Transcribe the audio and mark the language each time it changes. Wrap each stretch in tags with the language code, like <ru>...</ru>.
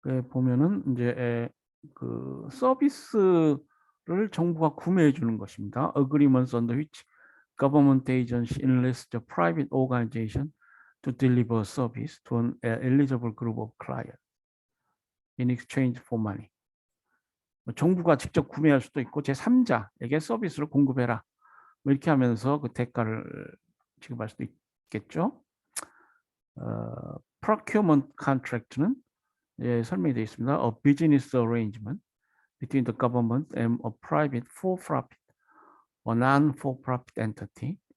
<ko>보면은 이제 그 서비스를 정부가 구매해 주는 것입니다.</ko> <en>Agreements under which government agency enlists a private organization to deliver service to an eligible group of clients in exchange for money.</en> <ko>정부가 직접 구매할 수도 있고 제3자에게 서비스를 공급해라. 뭐 이렇게 하면서 그 대가를 지급할 수도 있겠죠. procurement contract는 예, 설명이 되어 있습니다.</ko> <en>A business arrangement between the government and a private for-profit or non-for-profit entity.</en>